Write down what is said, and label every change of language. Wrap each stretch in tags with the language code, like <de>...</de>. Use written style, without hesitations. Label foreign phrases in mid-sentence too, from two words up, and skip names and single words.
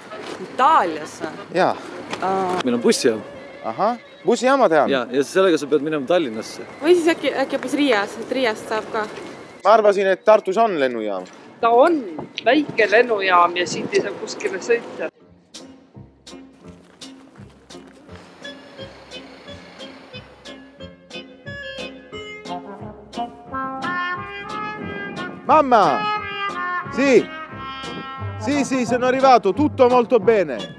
<et>Itaaliasse? Jaa. Meil on bussijaam. Ahah, bussijaama tean. Ja sellega sa pead minema Tallinnasse. Või siis äkki hoopis Riias, et Riiast saab ka. Ma arvasin, et Tartus on lennujaam. Ta on väike lennujaam ja siit ei saa kuskile sõita.</et> <it>Mamma! Sì! Sì, sono arrivato, tutto molto bene.</it>